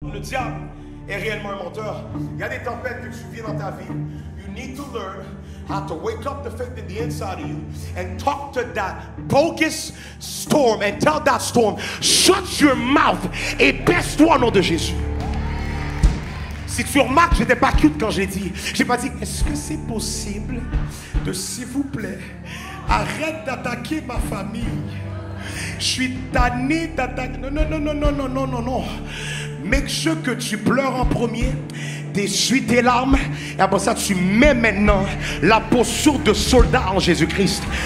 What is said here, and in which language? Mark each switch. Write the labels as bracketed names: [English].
[French] le diable est réellement un menteur. Il y a des tempêtes que tu vis dans ta vie. [English] You need to learn how to wake up the faith in the inside of you and talk to that bogus storm and tell that storm, shut your mouth [French] et baisse-toi au nom de Jésus. Si tu remarques, je n'étais pas cute quand j'ai dit. J'ai pas dit, est-ce que c'est possible de, s'il vous plaît, arrête d'attaquer ma famille. Je suis tanné d'attaquer. Non, non, non, non, non, non, non, non, non. [English] Make sure [French] que tu pleures en premier, t'essuies tes larmes, et après ça, tu mets maintenant la posture de soldat en Jésus-Christ.